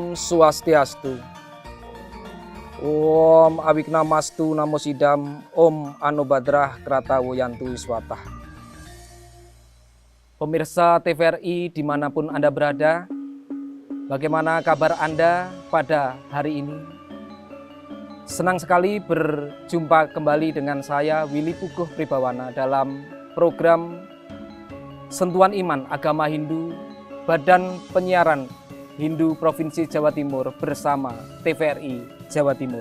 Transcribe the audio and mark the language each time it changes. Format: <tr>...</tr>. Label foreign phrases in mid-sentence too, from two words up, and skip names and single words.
<sa>Swastiastu. Om Awiknamastu Namo Sidam. Om Anubadrah Krata Wuyantu Wiswatah.</sa> <id>Pemirsa TVRI dimanapun Anda berada, bagaimana kabar Anda pada hari ini? Senang sekali berjumpa kembali dengan saya Willy Puguh Pribawana dalam program Sentuhan Iman Agama Hindu Badan Penyiaran Hindu Provinsi Jawa Timur bersama TVRI Jawa Timur.</id>